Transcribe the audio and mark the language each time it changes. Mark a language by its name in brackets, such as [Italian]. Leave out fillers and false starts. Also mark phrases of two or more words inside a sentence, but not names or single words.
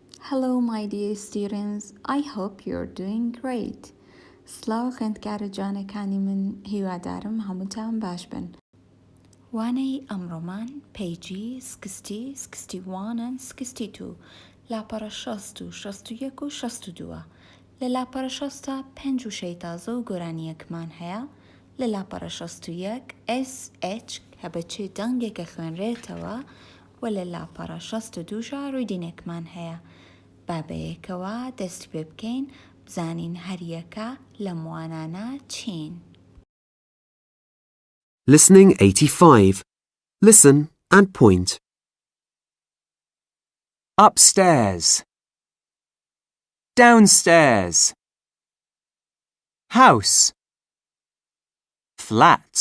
[English] Hello, my dear students. I hope you're doing great. [Central Kurdish] سلااو خوێندکارە جوانەکانی من هیوادارم هەمووتان باش بن. وانەی ئەمڕۆمان پیجی 60 61 62 لاپەڕە 60 و 61 و 62 لە لاپەڕە 60 پێنج وشەی تازە و گۆرانیەکمان هەیە لە لاپەڕە 61 SH کە بەچێ دەنگێکە خوێنرێتەوە و لە لاپەڕە 62 ڕوویدینێکمان هەیە بابەیەکەوە دەست پێ بکەین بزانین هەریەکە لە موانانە چین. [English] Listening 85. Listen and point. Upstairs. Downstairs. House. Flat.